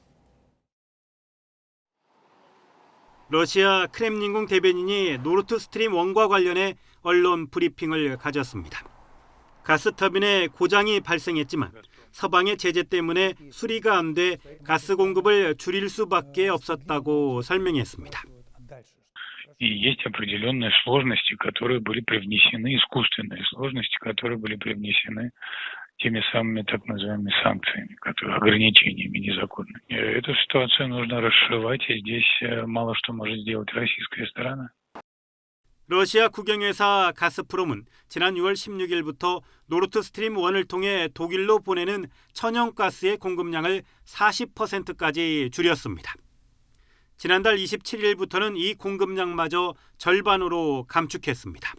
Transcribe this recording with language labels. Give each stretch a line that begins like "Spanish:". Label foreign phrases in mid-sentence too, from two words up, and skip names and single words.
Korean: 러시아 크렘린궁 대변인이 노르트 스트림 1과 관련해 언론 브리핑을 가졌습니다. 가스터빈에 고장이 발생했지만 서방의 제재 때문에 수리가 안 돼 가스 공급을 줄일 수밖에 없었다고 설명했습니다.
Russian: И есть определенные сложности, которые были привнесены, искусственные сложности, которые были привнесены теми самыми так называемыми санкциями, ограничениями незаконными. Эту ситуацию нужно расшивать, и здесь мало что может сделать российская сторона.
Korean: 러시아 국영회사 가스프롬은 지난 6월 16일부터 노르트 스트림 1을 통해 독일로 보내는 천연가스의 공급량을 40%까지 줄였습니다. 지난달 27일부터는 이 공급량마저 절반으로 감축했습니다.